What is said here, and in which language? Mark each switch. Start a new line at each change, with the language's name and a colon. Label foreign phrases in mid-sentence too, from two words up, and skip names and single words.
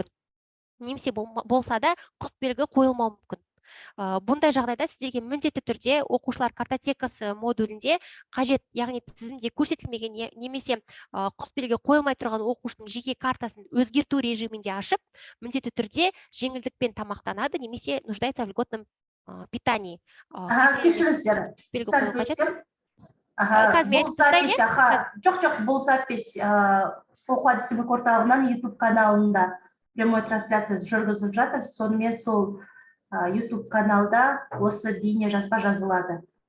Kazakh: Немесе болса да құсбелгі қойылмауы мүмкін. Бұндай жағдайда сіздерге міндетті түрде оқушылар картотекасы модулінде қажет, яғни тізімде көрсетілмеген немесе құсбелгі қойылмай тұрған оқушының жеке картасын өзгерту режимінде ашып, міндетті түрде жеңілдікпен тамақтанады немесе
Russian: нуждается в льготном питании.
Kazakh: Кешіріңіздер, сәл бөлсем. Жоқ, бұл запись оқу әдістемелік орталығынан YouTube каналында
Russian: прямой трансляция
Kazakh: жүргізіп жатыр. Сонымен сол YouTube каналда осы бейне жазба жазылады.